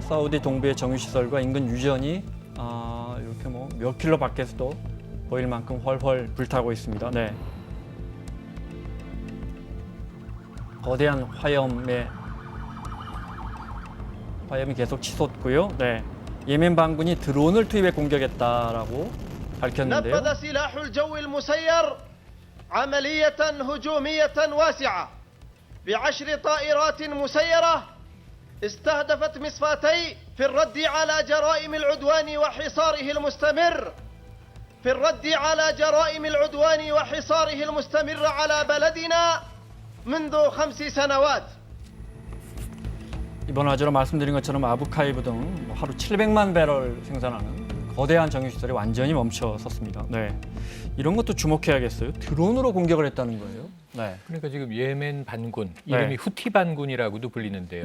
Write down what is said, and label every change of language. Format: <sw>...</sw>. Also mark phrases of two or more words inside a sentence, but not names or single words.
<ko>사우디 동부의 정유 시설과 인근 유전이 이렇게 뭐 몇 킬로 밖에서도 보일 만큼 훨훨 불타고 있습니다. 네. 거대한 화염이 계속 치솟고요. 네. 예멘 반군이 드론을 투입해 공격했다라고 밝혔는데요.</ko> <ar>نفذ سلاح الجو المسير عملية هجومية واسعة ب10 طائرات مسيرة استهدفت مصفاتي في الرد على جرائم العدوان وحصاره المستمر في الرد على جرائم العدوان وحصاره المستمر على بلدنا منذ 5 سنوات.</ar> <ko>이번 화재로 말씀드린 것처럼 아부카이브 등 하루 700만 배럴 생산하는 거대한 정유시설이 완전히 멈춰 섰습니다. 네, 이런 것도 주목해야겠어요. 드론으로 공격을 했다는 거예요. 네. 그러니까 지금 예멘 반군, 네. 이름이 후티 반군이라고도 불리는데요.</ko>